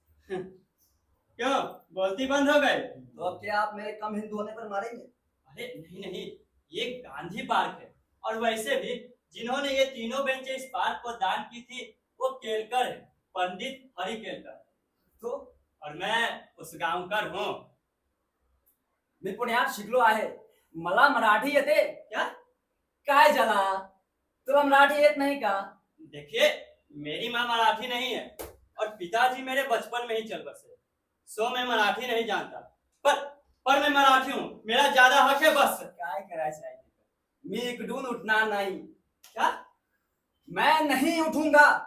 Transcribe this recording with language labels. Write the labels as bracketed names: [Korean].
[Hindi] क्यों बोलती बंद हो गए? तो अब क्या आप मेरे कम हिंदू होने पर मारेंगे? अरे नहीं, ये गांधी पार्क है और वैसे भी जिन्होंने ये तीनों बेंचें इस पार्क को दान की थी वो केलकर है, पंडित हरि केलकर। तो और मैं उस गांवकर हूँ। [Marathi] मी पुण्यात शिकलो आहे, मला मराठी येते. [Hindi] क्या? [Marathi] काय झाला, तुला मराठी येत नहीं का? [Hindi] देखिए, मेरी माँ मराठी नहीं है और पिताजी मेरे बचपन में ही चल बसे, सो मैं मराठी नहीं जानता। पर मैं मराठी हूँ, मेरा ज्यादा हक है बस। [Marathi] काय करायचं आहे? मी इकडून उठणार नाही. [Hindi] क्या? मैं नहीं उठूंगा.